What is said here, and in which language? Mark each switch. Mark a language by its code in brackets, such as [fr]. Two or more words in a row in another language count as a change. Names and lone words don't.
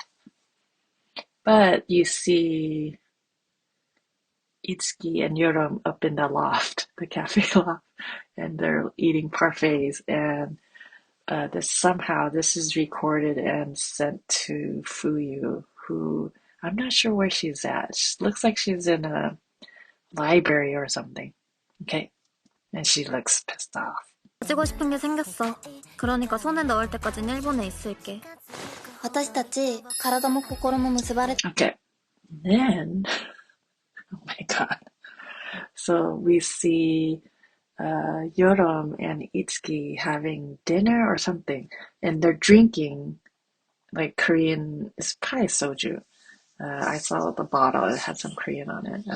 [en] But you see Itsuki and Yoram up in the loft, the cafe loft, and they're eating parfaits, and this is recorded and sent to Fuyu, who I'm not sure where she's at. She looks like she's in a library or something. Okay, and she looks pissed off. [ko] 가지고 싶은 게 생겼어. 그러니까 손에 넣을 때까진 일본에 있을게. [ja] 私たち体も心も結ばれ. [en] Okay, then oh my god. So we see Yoram and Itsuki having dinner or something, and they're drinking like Korean, it's probably soju. I saw the bottle, it had some Korean on it.